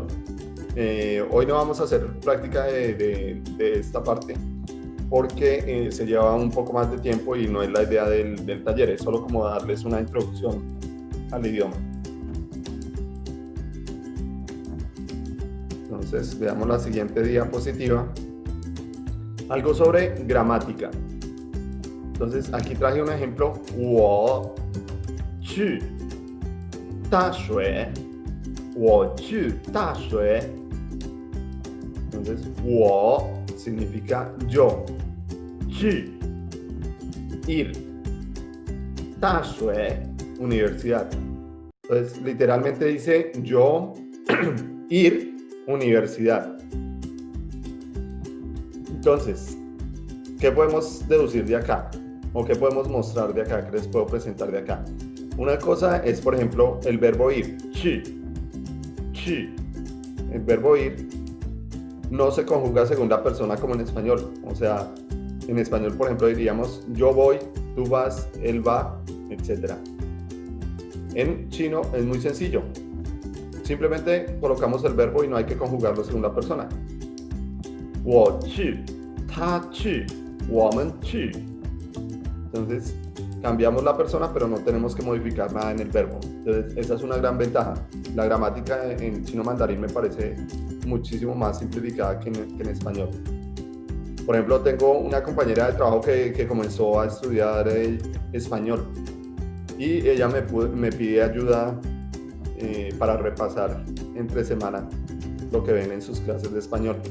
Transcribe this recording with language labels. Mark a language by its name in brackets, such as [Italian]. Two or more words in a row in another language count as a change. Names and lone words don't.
[Spanish] Hoy no vamos a hacer práctica de esta parte porque se lleva un poco más de tiempo y no es la idea del taller, es solo como darles una introducción al idioma. Entonces veamos la siguiente diapositiva. Algo sobre gramática. Entonces aquí traje un ejemplo. [Chinese] 我去大学 我去大学 [Spanish] Entonces 我 significa yo, 去 ir, 大学 universidad. Entonces literalmente dice yo ir universidad. Entonces, ¿qué podemos deducir de acá? ¿O qué podemos mostrar de acá? ¿Qué les puedo presentar de acá? Una cosa es, por ejemplo, el verbo ir. 去 El verbo ir no se conjuga segunda persona como en español. O sea, en español, por ejemplo, diríamos yo voy, tú vas, él va, etc. En chino es muy sencillo. Simplemente colocamos el verbo y no hay que conjugarlo segunda persona. [Chinese] 我去 他去 我们去 [Spanish] Entonces cambiamos la persona, pero no tenemos que modificar nada en el verbo. Entonces esa es una gran ventaja. La gramática en chino mandarín me parece muchísimo más simplificada que en español. Por ejemplo, tengo una compañera de trabajo que comenzó a estudiar español y ella me pide ayuda para repasar entre semana lo que ven en sus clases de español.